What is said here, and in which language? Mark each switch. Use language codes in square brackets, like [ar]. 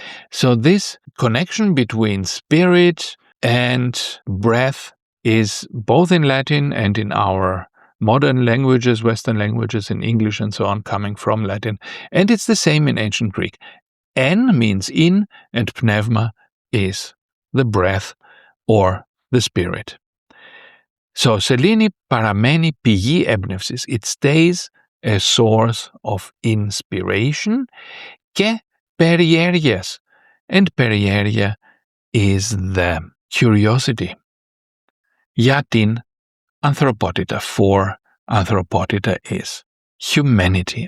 [en] So this connection between spirit and breath is both in Latin and in our modern languages, Western languages, in English and so on, coming from Latin. And it's the same in ancient Greek. En means in, and pneuma is the breath or the spirit. [el] So σελήνη παραμένει πηγή έμπνευσης. [en] It stays a source of inspiration. [el] Και περιέργειας. [en] And περιέργεια is the curiosity. [el] Για την ανθρωπότητα. [en] For ανθρωπότητα is humanity.